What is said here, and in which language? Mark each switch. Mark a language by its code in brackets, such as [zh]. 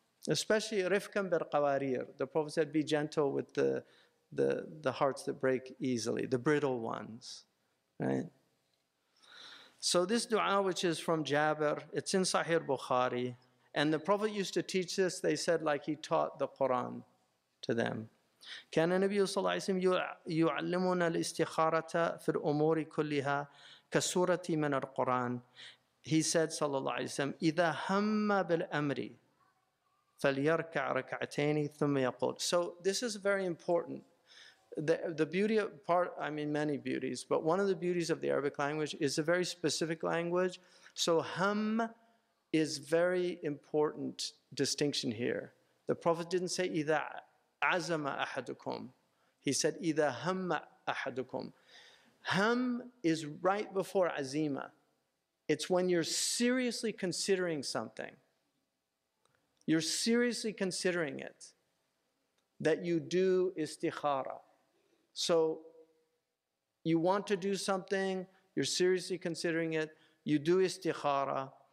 [en] Especially [ar] rifkan bil qawarir. [en] The Prophet said, be gentle with the hearts that break easily, the brittle ones, right? So this dua, which is from Jabir, it's in Sahih Bukhari. And the Prophet used to teach this, they said, like he taught the Quran to them. [ar] كان النبي صلى الله عليه وسلم يعلمنا الاستخارة في الأمور كلها كسورة من القرآن. [en] He said, [ar] صلى الله عليه وسلم, إذا هم بالأمر فليركع ركعتين ثم يقول. [en] So this is very important. The beauty of part, I mean many beauties, but one of the beauties of the Arabic language is a very specific language. So hum is very important distinction here. The Prophet didn't say [ar] إذا عزم أحدكم. [en] He said [ar] إذا هم أحدكم. [en] Hum is right before عزيمة. It's when you're seriously considering something. You're seriously considering it, that you do istikhara. So you want to do something, you're seriously considering it, you do istikhara.